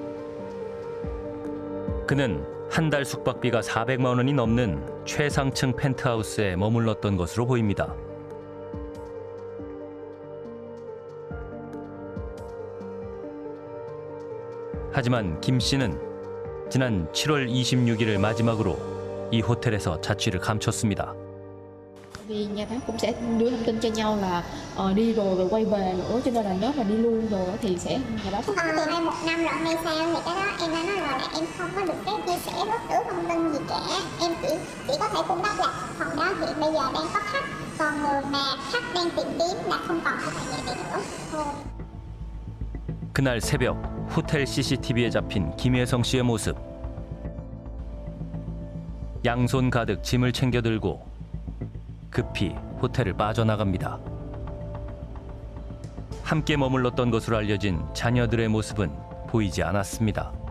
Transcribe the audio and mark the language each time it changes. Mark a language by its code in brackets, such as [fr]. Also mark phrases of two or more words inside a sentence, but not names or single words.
[ko] 그는 한 달 숙박비가 400만 원이 넘는 최상층 펜트하우스에 머물렀던 것으로 보입니다. 하지만 김 씨는 지난 7월 26일을 마지막으로 이 호텔에서 자취를 감췄습니다. [vi] Vì nhà bác cũng sẽ đưa thông tin cho nhau là đi rồi quay về nữa, cho nên là nếu mà đi luôn rồi thì sẽ nhà bác từ nay 1 năm rồi hay sao thì cái đó em đã nói rồi là em không có được phép chia sẻ bất cứ thông tin gì cả. Em chỉ có thể cung cấp là phòng đó hiện bây giờ đang có khách, còn người mà khách đang tìm kiếm là không còn phải vậy nữa thôi. [ko] 그날 새벽 호텔 CCTV에 잡힌 김혜성 씨의 모습. 양손 가득 짐을 챙겨 들고 급히 호텔을 빠져나갑니다. 함께 머물렀던 것으로 알려진 자녀들의 모습은 보이지 않았습니다.